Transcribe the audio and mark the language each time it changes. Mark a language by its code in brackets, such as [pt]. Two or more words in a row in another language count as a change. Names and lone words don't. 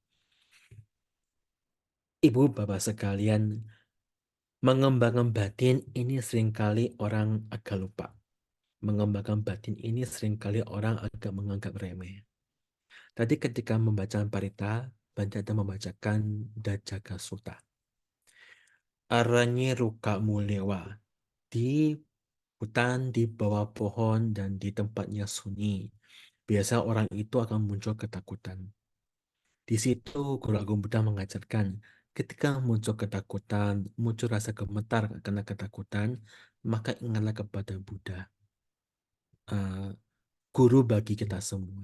[id] Ibu bapak sekalian, mengembangkan batin ini seringkali orang agak lupa. Mengembangkan batin ini seringkali orang agak menganggap remeh. Tadi ketika membaca Parita, Bante membacakan Dajjaka Sutta. [pi] Aranye ruka mulewa. [id] Di hutan, di bawah pohon, dan di tempatnya sunyi. Biasa orang itu akan muncul ketakutan. Di situ Guru Agung Buddha mengajarkan, Ketika muncul ketakutan, muncul rasa gemetar karena ketakutan, maka ingatlah kepada Buddha, guru bagi kita semua.